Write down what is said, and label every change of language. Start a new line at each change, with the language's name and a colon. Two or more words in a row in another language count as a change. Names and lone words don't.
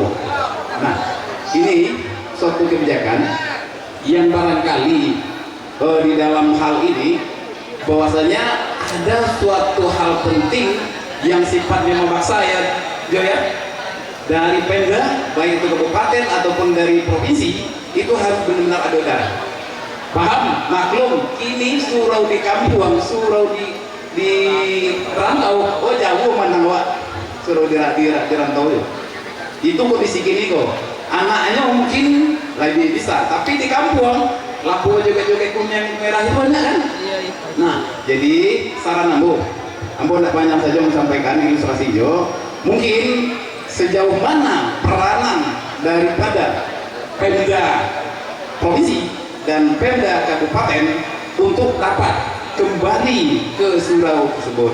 Indonesian: Nah, ini suatu kebijakan yang barangkali di dalam hal ini bahwasanya ada suatu hal penting yang sifatnya memaksa ya, Jo ya. dari Pemda, baik itu kabupaten ataupun dari provinsi, itu harus benar-benar ada darah. Paham? Maklum,
Minangkabau: kini surau di kampung, surau di rantau, oh jauh mana wak, surau di rantau ya. Itu kondisi kini kok.
Indonesian: Anaknya mungkin lebih bisa, tapi di kampung lampu joget-joget kuning merah itu banyak kan? Nah, jadi saran ambo tidak banyak saja menyampaikan ilustrasi jo. Mungkin sejauh mana peranan daripada Pemda provinsi dan Pemda kabupaten untuk dapat kembali ke surau tersebut.